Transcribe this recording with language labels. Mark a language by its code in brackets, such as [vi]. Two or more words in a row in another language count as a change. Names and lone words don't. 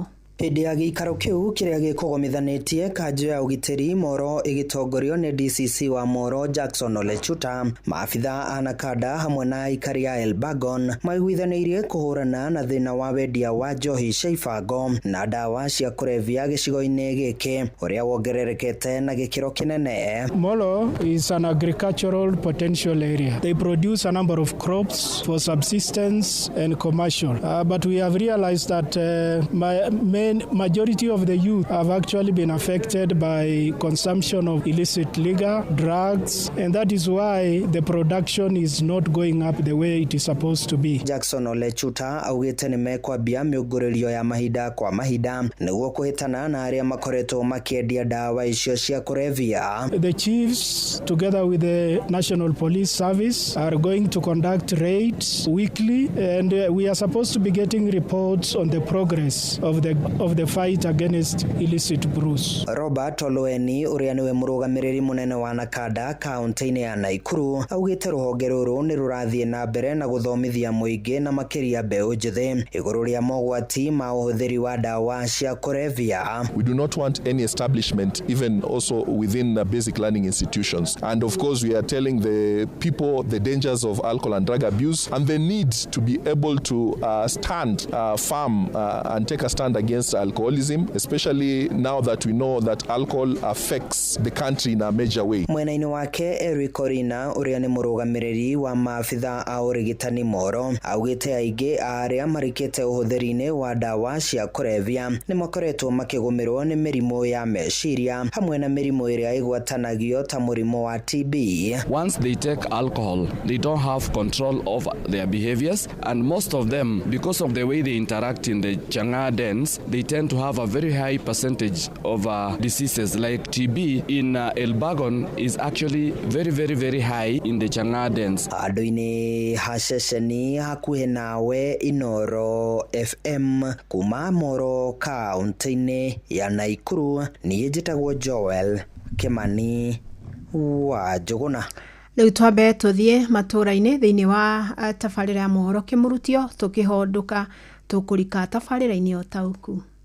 [ki] Hĩndĩ ya gĩikaro kĩu kĩrĩa gĩkũgomithanĩtie kanjũ ya ũgitĩri Moro ĩgĩtongorio nĩ DCC wa Moro Jackson Olechuta, maabitha a Nakada hamwe na aikari a Elbagon maiguithanĩirie kũhũrana na thĩna wa wendia wa njohi cia ibango na dawa cia kũrebia gĩcigo-inĩ gĩkĩ ũrĩa wongererekete na gĩkĩro kĩnene. [en] Molo is an agricultural potential area. They produce a number of crops for subsistence and commercial. But we have realized that majority of the youth have actually been affected by consumption of illicit liquor, drugs, and that is why the production is not going up the way it is supposed to be. [ki] Jackson Olechuta augite ni mekwambia miunguririo ya mahinda kwa mahinda niguo kuhitana na aria makoretwo makiendia dawa icio cia kurevia. [en] The chiefs together with the National Police Service are going to conduct raids weekly, and we are supposed to be getting reports on the progress of the fight against illicit brews. [ki] Robert Oloeni uria niwe murugamiriri munene wa Nakada kaunti-ini ya Naikuru augite ruhonge ruru ni rurathie na mbere na guthomithia muingi na makiria mbeu njithi iguru ria mogwati ma uhuthiri wa dawa cia kurevia. [en] We do not want any establishment even also within the basic learning institutions, and of course we are telling the people the dangers of alcohol and drug abuse and the need to be able to stand firm and take a stand against alcoholism, especially now that we know that alcohol affects the country in a major way. [ki] Mwena-ini wake Eric Orina uria ni murugamiriri wa maabitha a urigitani Moro augite aingi aria marikite uhuthiri-ini wa dawa cia kurevya ni makoretwo makigumirwo ni mirimu ya meciria hamwe na mirimu iria igwatanagio ta murimu wa TB. [en] Once they take alcohol, they don't have control of their behaviors, and most of them, because of the way they interact in the chang'aa dens, they tend to have a very high percentage of diseases like TB in Elbagon is actually very high in the chang'aa dens. [ki] Andu-ini haceceni hakuhe nawe Inoro FM kuma Moro kaunti-ini ya Naikuru. Niĩ njĩtagwo Joel Kimani wa Njuguna. Riu twambe tuthie matura-ini thiini wa tabarĩra ya mohoro kimurutio tukihonduka tukurika tabarĩra-ini o tauku.